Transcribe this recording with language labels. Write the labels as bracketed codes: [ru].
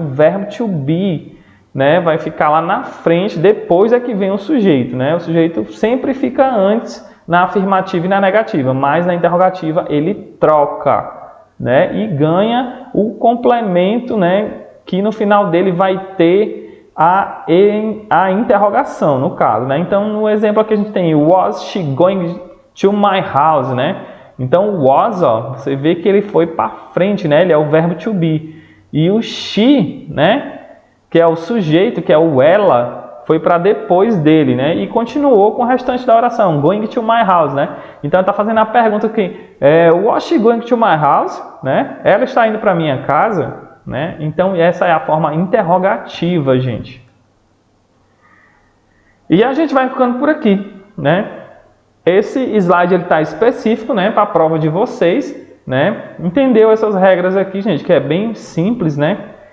[pt] O verbo to be, né, vai ficar lá na frente, depois é que vem o sujeito, né? O sujeito sempre fica antes na afirmativa e na negativa, mas na interrogativa ele troca, né, e ganha o complemento, né, que no final dele vai ter a interrogação, no caso, né? Então, no exemplo aqui a gente tem [en] was she going to my house, [pt] né? Então, was, ó, você vê que ele foi para frente, né? Ele é o verbo to be. E o she, né, que é o sujeito, que é o ela, foi para depois dele, né? E continuou com o restante da oração, [en] going to my house, [pt] né? Então, está fazendo a pergunta aqui, [en] was she going to my house? [pt] Né? Ela está indo para minha casa, né? Então, essa é a forma interrogativa, gente. E a gente vai ficando por aqui, né? Esse slide está específico, né, para a prova de vocês, né? Entendeu essas regras aqui, gente, que é bem simples, né?